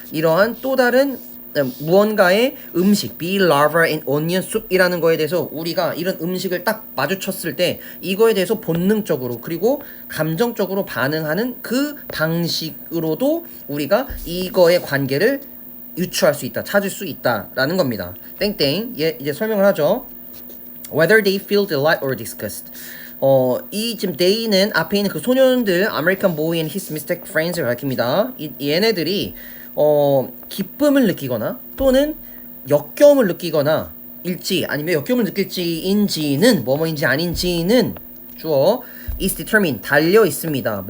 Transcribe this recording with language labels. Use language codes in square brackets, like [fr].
[ko] 이러한 또 다른 무언가의 음식, [en] beef, lava and onion soup [ko] 이라는 거에 대해서 우리가 이런 음식을 딱 마주쳤을 때 이거에 대해서 본능적으로 그리고 감정적으로 반응하는 그 방식으로도 우리가 이거의 관계를 유추할 수 있다, 찾을 수 있다라는 겁니다. 땡땡. 이제 설명을 하죠. [en] Whether they feel delight or disgust. [ko] 이 지금 they는 앞에 있는 그 소년들, [en] American boy and his mystic friends [ko] 를 가리킵니다. 얘네들이 기쁨을 느끼거나 또는 역겨움을 느끼거나 일지, 아니면 역겨움을 느낄지인지는 뭐뭐인지 아닌지는 주어 [en] is determined, [ko] 달려 있습니다.